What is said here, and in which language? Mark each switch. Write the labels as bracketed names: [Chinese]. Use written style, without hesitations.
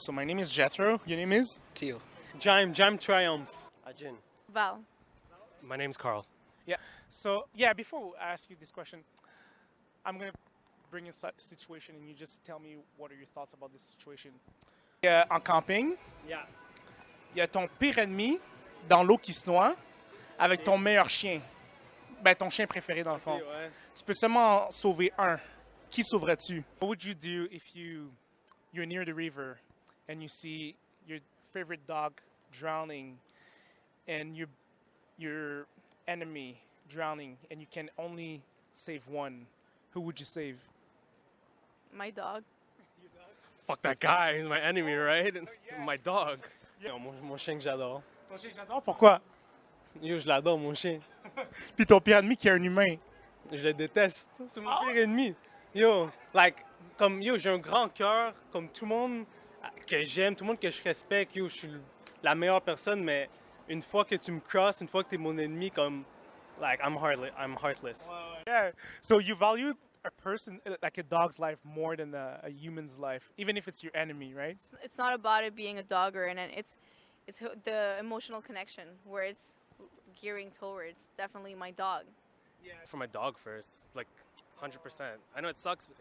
[English] So my name is Jethro. Your name is? Tio. Jam Triumph. Ajin. Val. My name's Carl. Yeah. So, yeah, before I ask you this question, I'm going to bring a situation and you just tell me what are your thoughts about this situation. [French] En camping, [English] Yeah. [French] il y a ton pire ennemi dans l'eau qui se noie avec ton meilleur chien. Ben, ton chien préféré dans le fond. Ouais. Tu peux seulement en sauver un. Qui sauverais-tu? [English] What would you do if you're near the river and you see your favorite dog drowning and your enemy drowning and you can only save one? Who would you save? My dog. Fuck that guy. He's my enemy, right? My dog. [French] Non, mon chien que j'adore. Ton chien, j'adore. Pourquoi? Yo, je l'adore, mon chien. Puis ton pire ennemi qui est un humain. Je le déteste. C'est mon pire ennemi. Yo, j'ai un grand cœur, comme tout le monde que j'aime, tout le monde que je respecte. Yo, je suis la meilleure personne, mais une fois que tu me crosses, une fois que tu es mon ennemi, comme, [English] I'm heartless. Yeah. So you value a person, like a dog's life, more than a human's life, even if it's your enemy, right? It's not about it being a dog or it's the emotional connection where it's gearing towards. Definitely my dog. Yeah. For my dog first, 100%. I know it sucks.